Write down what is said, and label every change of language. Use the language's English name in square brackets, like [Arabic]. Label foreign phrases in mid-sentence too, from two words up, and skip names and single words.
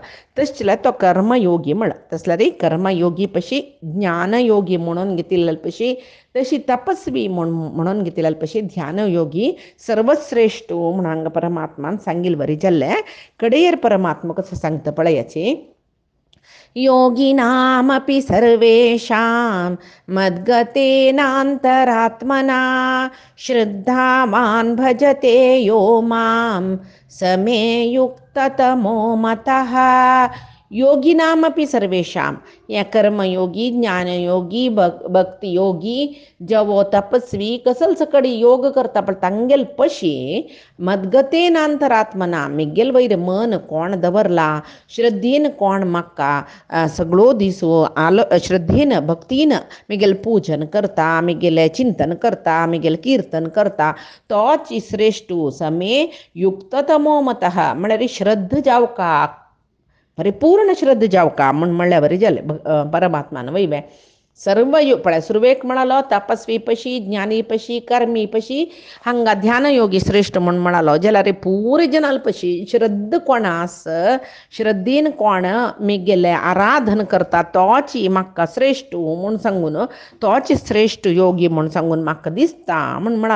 [Konkani] तशें तो कर्मयोगी म्हणा. तसल्यार कर्मयोगी पशी ज्ञानयोगी म्हणून घेतिल्ले पशी तशी तपस्वी म्हणून घेतिल्ले पशी ध्यानयोगी सर्वश्रेष्ठ म्हणून हांगा परमात्मान सांगिल बरी जाल्ले. कडेयर परमात्मा कसं सांगता पळयाची. [Sanskrit] योगिनामपि सर्वेषां मद्गतेनान्तरात्मना श्रद्धावान् भजते यो मां समे युक्ततमो मतः. योगिनामपि सर्वेषां [Konkani] या कर्मयोगी ज्ञानयोगी भक्तियोगी जवो तपस्वी कसल सकडी योग करता पण तांगेल पशी मद्गतेनांतरात्मना मिगेल वयर मन कोण दवरला श्रद्धेन कोण म्हाका सगळो दीस आलो श्रद्धेन भक्तीन मिगेल पूजन करता मिगेले चिंतन करता मिगेल कीर्तन करता तोच श्रेष्ठ [Sanskrit] समे युक्ततमो मतः [Konkani] म्हळ्यार श्रद्ध जावका परिपूर्ण श्रद्ध जावका म्हणल्यार बरें जालें. परमात्मान वयवे सर्व पळय सुरवेक म्हणालो तपस्वी पशी ज्ञानी पशी कर्मी पशी हांगा ध्यानयोगी श्रेष्ठ म्हणालो जाल्यार पुरे जनाल पशी श्रद्ध कोण आस श्रद्धेन कोण मिगेले आराधन करता तोच म्हाका श्रेष्ठ म्हूण सांगून तोच श्रेष्ठ योगी म्हूण सांगून म्हाका दिसता म्हणालो.